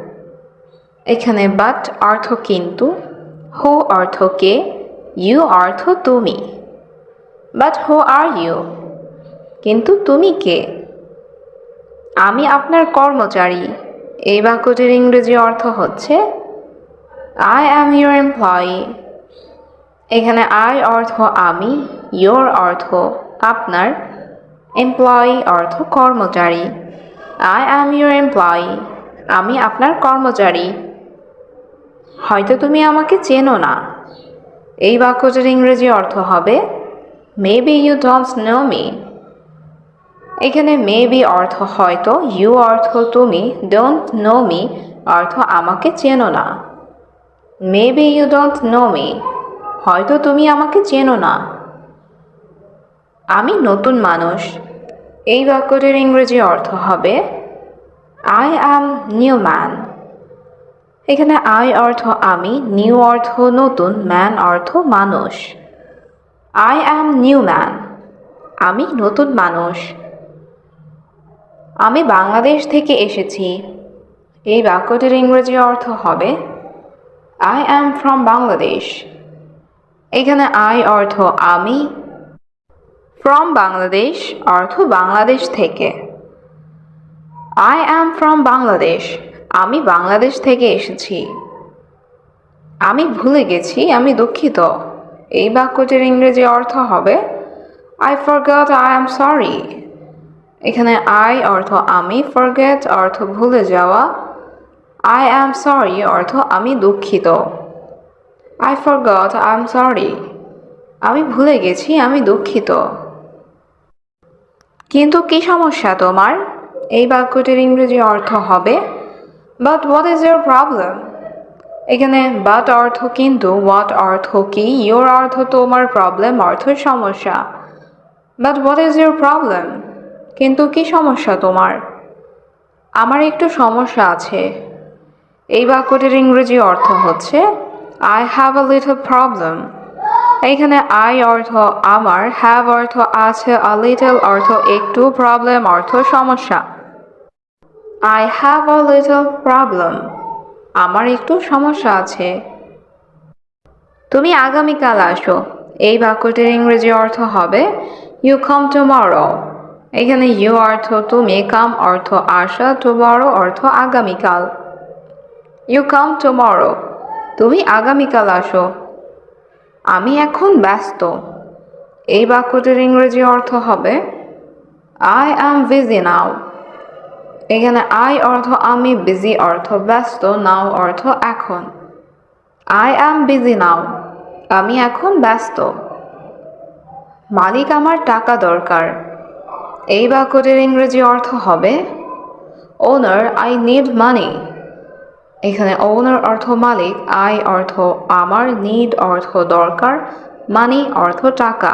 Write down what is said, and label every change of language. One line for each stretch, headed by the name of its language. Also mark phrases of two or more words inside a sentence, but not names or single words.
Bangla: এখানে but অর্থ কিন্তু, who অর্থ কে, you অর্থ তুমি।
English: but who are you?
Bangla: কিন্তু তুমি কে? আমি আপনার কর্মচারী। এই বাক্যটির ইংরেজি অর্থ হচ্ছে
English: I am your employee.
Bangla: এখানে I অর্থ আমি, your অর্থ আপনার, employee অর্থ কর্মচারী।
English: I am your employee.
Bangla: আমি আপনার কর্মচারী। হয়তো তুমি আমাকে চেনো না। এই বাক্যটির ইংরেজি অর্থ হবে
English: maybe you don't know me.
Bangla: এখানে maybe অর্থ হয়তো, you অর্থ তুমি,
English: don't know me
Bangla: অর্থ আমাকে চেনো না।
English: maybe you don't know me.
Bangla: হয়তো তুমি আমাকে চেনো না। আমি নতুন মানুষ। এই বাক্যটির ইংরেজি অর্থ হবে
English: I am new man.
Bangla: এখানে I অর্থ আমি, new অর্থ নতুন, man অর্থ মানুষ।
English: I am new man.
Bangla: আমি নতুন মানুষ। আমি বাংলাদেশ থেকে এসেছি। এই বাক্যটির ইংরেজি অর্থ হবে
English: I am from Bangladesh.
Bangla: এখানে I অর্থ আমি, from বাংলাদেশ অর্থ বাংলাদেশ থেকে।
English: I am from Bangladesh.
Bangla: আমি বাংলাদেশ থেকে এসেছি। আমি ভুলে গেছি, আমি দুঃখিত। এই বাক্যটির ইংরেজি অর্থ হবে
English: I forgot, I am sorry.
Bangla: এখানে I অর্থ আমি, forget অর্থ ভুলে যাওয়া,
English: I am sorry
Bangla: অর্থ আমি দুঃখিত।
English: I forgot, I am sorry.
Bangla: আমি ভুলে গেছি, আমি দুঃখিত। কিন্তু কি সমস্যা তোমার? এই বাক্যটির ইংরেজি অর্থ হবে
English: but what is your problem?
Bangla: এখানে but অর্থ কিন্তু, what অর্থ কি, your অর্থ তোমার, problem অর্থ সমস্যা।
English: but what is your problem?
Bangla: কিন্তু কি সমস্যা তোমার? আমার একটু সমস্যা আছে। এই বাক্যটির ইংরেজি অর্থ হচ্ছে
English: I have a little problem.
Bangla: এখানে আই অর্থ আমার, হ্যাভ অর্থ আছে,
English: a little
Bangla: অর্থ একটু, প্রবলেম অর্থ সমস্যা।
English: I have a little problem.
Bangla: আমার একটু সমস্যা আছে। তুমি আগামীকাল আসো। এই বাক্যটির ইংরেজি অর্থ হবে
English: You come tomorrow.
Bangla: এখানে you অর্থ তুমি, come অর্থ আসা, tomorrow অর্থ আগামীকাল।
English: You come tomorrow.
Bangla: তুমি আগামীকাল আসো। আমি এখন ব্যস্ত। এই বাক্যটির ইংরেজি অর্থ হবে
English: I am busy now.
Bangla: এখানে I অর্থ আমি, busy অর্থ ব্যস্ত, now অর্থ এখন।
English: I am busy now.
Bangla: আমি এখন ব্যস্ত। মালিক আমার টাকা দরকার। এই বাক্যটির ইংরেজি অর্থ হবে
English: Owner, I need money.
Bangla: এখানে owner অর্থ মালিক, I অর্থ আমার, need অর্থ দরকার, money অর্থ টাকা।